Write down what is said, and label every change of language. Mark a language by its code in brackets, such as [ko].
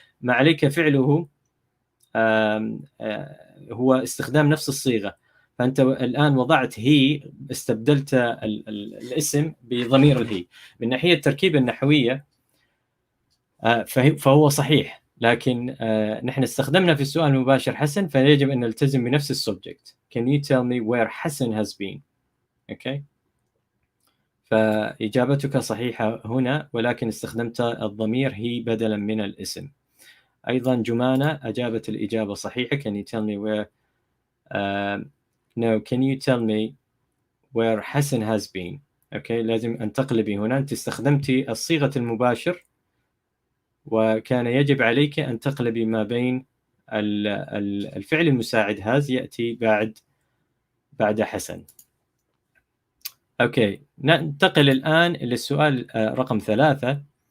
[ar] ما عليك فعله هو استخدام نفس الصيغة. فأنت الآن وضعت هي، استبدلت الاسم بضمير الهي. من ناحية التركيب النحوية فهو صحيح، لكن نحن استخدمنا في السؤال المباشر حسن، فيجب أن نلتزم بنفس السبجكت. [en] Can you tell me where Hassan has been؟ okay. [ar] فإجابتك صحيحة هنا، ولكن استخدمت الضمير هي بدلا من الاسم. أيضا جمانة أجابت الإجابة صحيحة. [en] Can you tell me where no, can you tell me where Hassan has been؟ okay. [ar] لازم أن تقلبي هنا، أنت استخدمتي الصيغة المباشر، وكان يجب عليك أن تقلبي ما بين الفعل المساعد has يأتي بعد حسن. أوكي، ننتقل الآن للسؤال رقم 3.